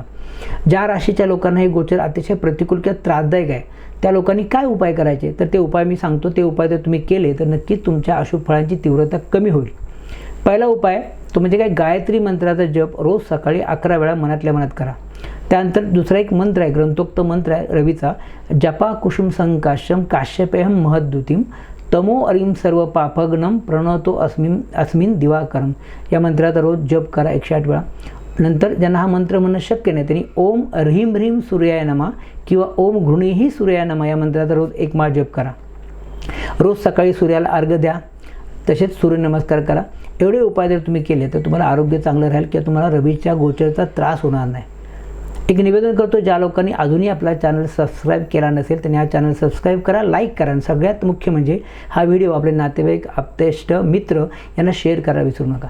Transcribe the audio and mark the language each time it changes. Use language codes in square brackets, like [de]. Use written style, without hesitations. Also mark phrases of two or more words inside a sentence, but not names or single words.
[mr] ज्या राशीच्या लोकांना हे गोचर अतिशय प्रतिकूल किंवा त्रासदायक आहे त्या लोकांनी काय उपाय करायचे तर ते उपाय मी सांगतो. ते उपाय जर तुम्ही केले तर नक्कीच तुमच्या अशुभ फळांची तीव्रता कमी होईल. पहिला उपाय तो म्हणजे काय, गायत्री मंत्राचा जप रोज सकाळी 11 वेळा मनातल्या मनात करा. त्यानंतर दुसरा एक मंत्र आहे, ग्रंथोक्त मंत्र आहे रवीचा, [sa] जपा कुसुम संकाशम काश्यपेहम महद्युतीम तमो अरीम सर्व पापग्नम प्रणवतो अस्मिन दिवाकरम. [mr] या मंत्राचा रोज जप करा 108 वेळा. नंतर ज्यांना हा मंत्र म्हणणं शक्य नाही त्यांनी [sa] ओम ह्रीम ह्रीम सूर्याय नमः [mr] किंवा [sa] ओम घृणीही सूर्याय नमः [mr] या मंत्राचा रोज 1 माळ जप करा. रोज सकाळी सूर्याला अर्घ्य द्या. तसेच सूर्यनमस्कार करा. एवढे उपाय जर तुम्ही केले तर तुम्हाला आरोग्य चांगलं राहील किंवा तुम्हाला रवीच्या गोचरचा त्रास होणार नाही. एक निवेदन करतो, ज्या लोकांनी अजूनही आपला चॅनल सबस्क्राईब केला नसेल त्यांनी हा चॅनल सबस्क्राईब करा, लाईक करा आणि सगळ्यात मुख्य म्हणजे हा व्हिडिओ आपले नातेवाईक, आप्तेष्ट, मित्र यांना शेअर करायला विसरू नका.